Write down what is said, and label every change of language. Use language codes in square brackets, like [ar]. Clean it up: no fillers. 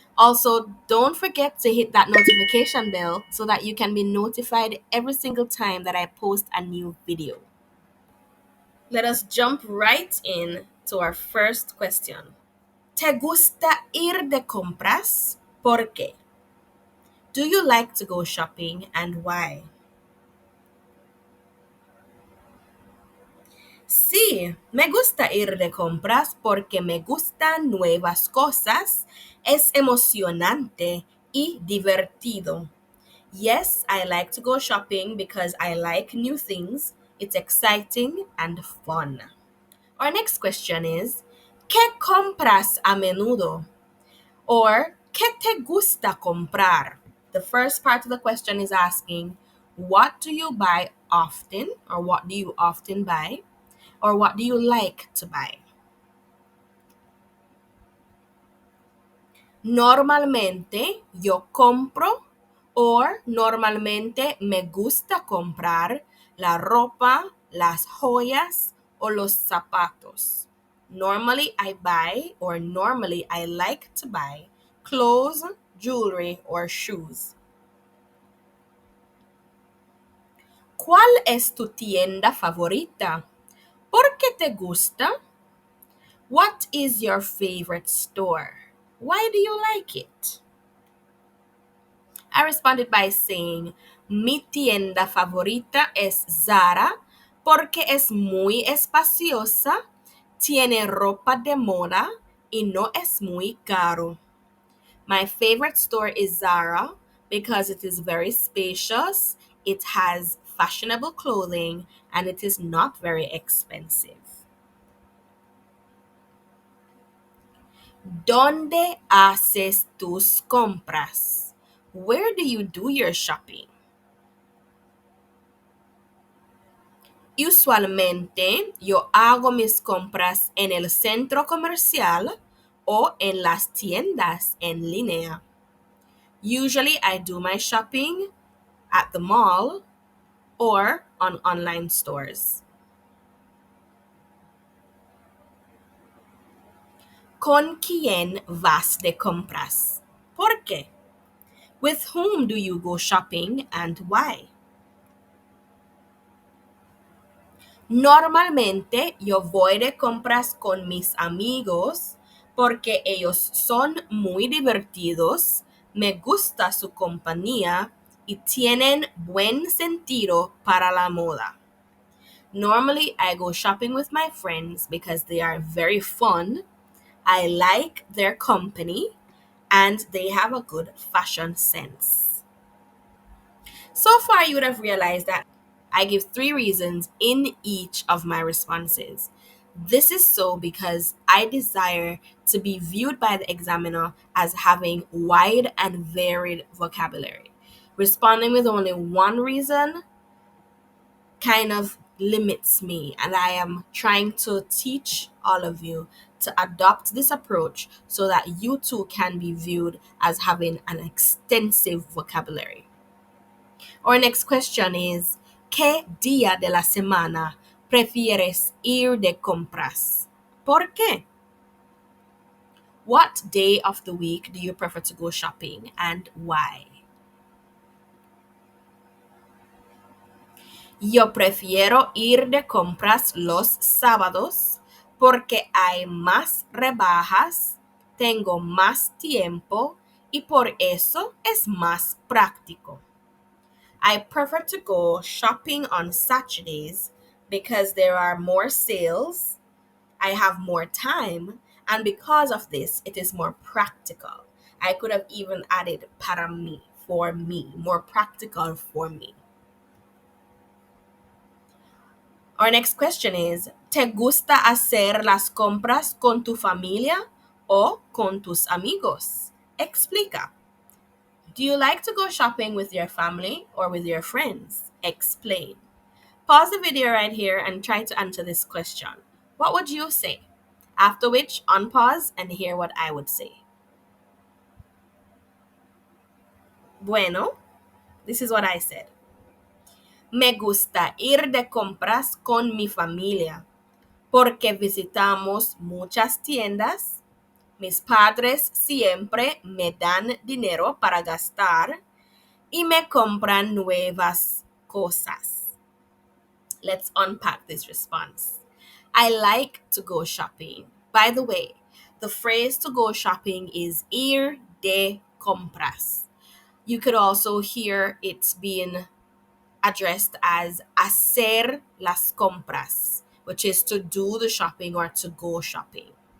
[en] Also, don't forget to hit that notification bell so that you can be notified every single time that I post a new video. Let us jump right in to our first question. [es] ¿Te gusta ir de compras? ¿Por qué? [en] Do you like to go shopping and why? [es] Sí, me gusta ir de compras porque me gustan nuevas cosas, es emocionante y divertido. [en] Yes, I like to go shopping because I like new things. It's exciting and fun. Our next question is, [es] ¿qué compras a menudo? Or, ¿qué te gusta comprar? [en] The first part of the question is asking, what do you buy often? Or what do you often buy? Or what do you like to buy? [es] Normalmente yo compro or normalmente me gusta comprar la ropa, las joyas o los zapatos. [en] Normally I buy or normally I like to buy clothes, jewelry, or shoes. [es] ¿Cuál es tu tienda favorita? ¿Por qué te gusta? [en] What is your favorite store? Why do you like it? I responded by saying, [es] mi tienda favorita es Zara porque es muy espaciosa, tiene ropa de moda y no es muy caro. [en] My favorite store is Zara because it is very spacious, it has fashionable clothing, and it is not very expensive. [es] ¿Dónde haces tus compras? [en] Where do you do your shopping? [es] Usualmente yo hago mis compras en el centro comercial o en las tiendas en línea. [en] Usually I do my shopping at the mall or on online stores. [es] ¿Con quién vas de compras? ¿Por qué? [en] With whom do you go shopping and why? [es] Normalmente yo voy de compras con mis amigos porque ellos son muy divertidos, me gusta su compañía y tienen buen sentido para la moda. [en] Normally I go shopping with my friends because they are very fun, I like their company, and they have a good fashion sense. So far, you would have realized that I give 3 reasons in each of my responses. This is so because I desire to be viewed by the examiner as having wide and varied vocabulary. Responding with only one reason kind of limits me, and I am trying to teach all of you to adopt this approach so that you too can be viewed as having an extensive vocabulary. Our next question is, [es] ¿qué día de la semana prefieres ir de compras? ¿Por qué? [en] What day of the week do you prefer to go shopping and why? [es] Yo prefiero ir de compras los sábados porque hay más rebajas, tengo más tiempo y por eso es más práctico. [en] I prefer to go shopping on Saturdays because there are more sales, I have more time, and because of this, it is more practical. I could have even added [es] para mí, [en] for me, more practical for me. Our next question is, [es] ¿te gusta hacer las compras con tu familia o con tus amigos? Explica. [en] Do you like to go shopping with your family or with your friends? Explain. Pause the video right here and try to answer this question. What would you say? After which, unpause and hear what I would say. [es] Bueno, [en] this is what I said. [es] Me gusta ir de compras con mi familia porque visitamos muchas tiendas. Mis padres siempre me dan dinero para gastar y me compran nuevas cosas. [en] Let's unpack this response. I like to go shopping. By the way, the phrase to go shopping is [es] ir de compras. [en] You could also hear it being addressed as [es] hacer las compras, [en] which is to do the shopping or to go shopping.